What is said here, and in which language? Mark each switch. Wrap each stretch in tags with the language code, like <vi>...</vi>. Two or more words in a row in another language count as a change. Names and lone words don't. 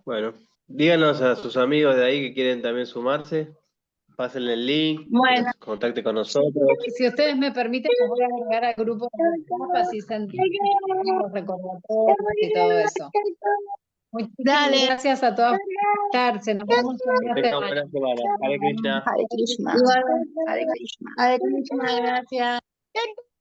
<es>Bueno, díganos a sus amigos de ahí que quieren también sumarse. Pásenle el link, que Bueno, nos contacte con nosotros. Si ustedes me permiten, los voy a agregar al grupo de WhatsApp, así se entienden los recordatorios y todo eso. Muchísimas dale. gracias a todos por estarse. Nos vemos en Que una tengan semana. buena semana. Hare Krishna. Hare Krishna. Igual, Hare Krishna. Hare Krishna, gracias.</es>